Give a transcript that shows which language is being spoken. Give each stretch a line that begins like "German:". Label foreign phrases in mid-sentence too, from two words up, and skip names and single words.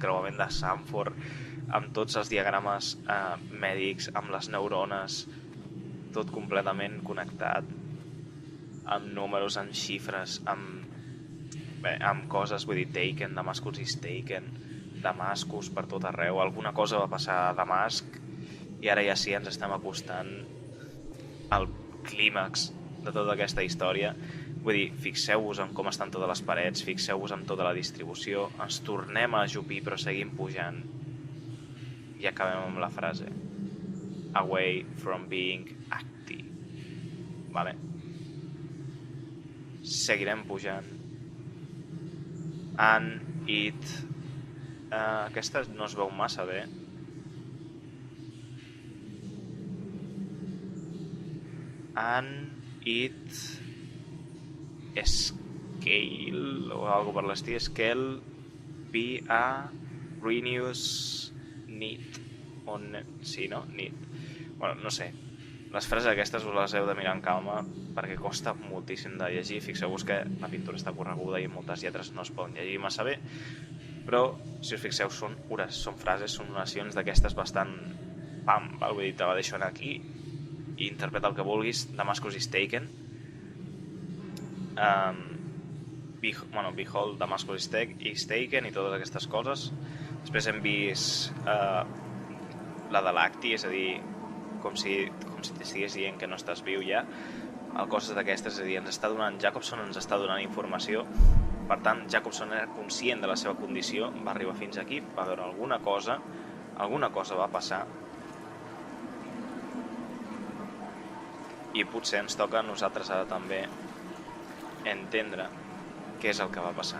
Catalan: creuament de Sanford, amb tots els diagrames mèdics, amb les neurones, tot completament connectat, amb números, amb xifres, amb coses, vull dir,
English: Taken, Damascus is taken,
Catalan: Damascus per tot arreu, alguna cosa va passar a Damasc i ara ja sí ens estem acostant al clímax de tota aquesta història. Vull dir, fixeu-vos en com estan totes les parets, fixeu-vos en tota la distribució, ens tornem a ajupir però seguim pujant i acabem amb la frase
English: Away from being active.
Catalan: Vale? Seguirem pujant.
English: And it...
Catalan: aquesta no es veu massa bé.
English: And it...
Catalan: Scale o algo per l'estil.
English: Scale be a renews need.
Catalan: Sí, no? Need. Bueno, no sé. Les frases aquestes us les heu de mirar en calma perquè costa moltíssim de llegir. Fixeu-vos que la pintura està correguda i moltes lletres no es poden llegir massa bé, però si us fixeu són frases, són oracions d'aquestes bastant pam, vull dir, te la deixo anar aquí i interpreta el que vulguis.
English: Damascus is taken, behold, Damascus is taken
Catalan: i totes aquestes coses. Després hem vist la de l'Acti, és a dir, com si t'estigués dient que no estàs viu ja, coses d'aquestes, és a dir, Jacobson ens està donant informació. Per tant, Jacobson era conscient de la seva condició, va arribar fins aquí, va veure alguna cosa va passar, i potser ens toca a nosaltres ara també entendre què és el que va passar.